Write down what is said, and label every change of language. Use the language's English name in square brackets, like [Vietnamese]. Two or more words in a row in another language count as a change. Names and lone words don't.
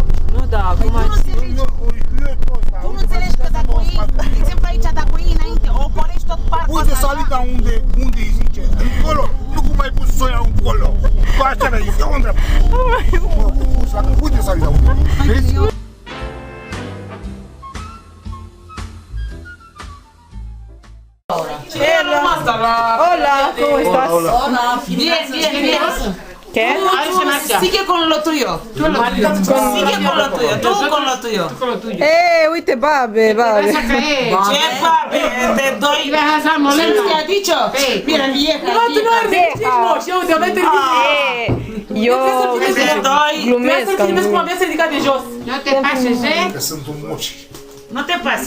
[Romanian] Nu, da, acum ai zis. Tu nu înțelegi că dacă o iei, de exemplu aici, dacă o iei înainte, o ocolești tot parcul Uite ăsta, salita unde îi zice. Încolo. Nu cum ai pus să o iau încolo. Cu așa mi-ai zis, iau în dreapta. Uite salita unde. Vezi? [Spanish] Hola, ¿cómo estás? Bien. ¿Qué? Sigue con lo tuyo. Sigue con lo tuyo. Tú con lo tuyo. [Romanian] Uite, babe. [Spanish] ¿Qué papi? Te doy. ¿Quién te ha dicho? Mira, vieja. [Romanian] Eu te-o dai Eu [Spanish] Te doy. [Romanian] glumesc. cu abia ridicat de jos. Nu [Spanish] te pases, [Romanian] eh? Că sunt un moci. [Spanish] No te pases.